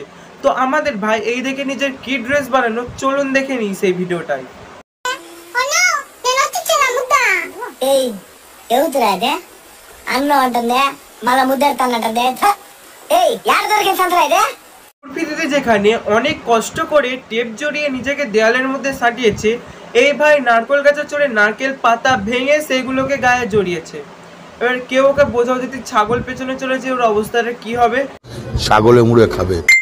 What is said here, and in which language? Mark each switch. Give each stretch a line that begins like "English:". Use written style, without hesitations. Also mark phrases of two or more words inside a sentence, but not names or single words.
Bangla: তো আমাদের ভাই এই দেখে নিজের কি ড্রেস বানানো, চলুন দেখে নিই সেই ভিডিওটাই।
Telugu: ఏయ్ ఎవతురాదే అన్న అంటుందే మళ్ళా ముద్దెడతానంటుందే. ఏయ్ యాడ దొరికిన సంతరా ఇదే?
Bangla: উর্ফি দিদি যেখানে অনেক কষ্ট করে টেপ জড়িয়ে নিজেকে দেওয়ালের মধ্যে সাঁটিয়েছে, এই ভাই নারকেল গাছে চড়ে নারকেল পাতা ভেঙে সেগুলোকে গায়ে জড়িয়েছে। এবার কেউ ওকে বোঝাও যদি ছাগল পেছনে চলেছে ওর অবস্থাটা কি হবে। ছাগলে মুড়ে খাবে।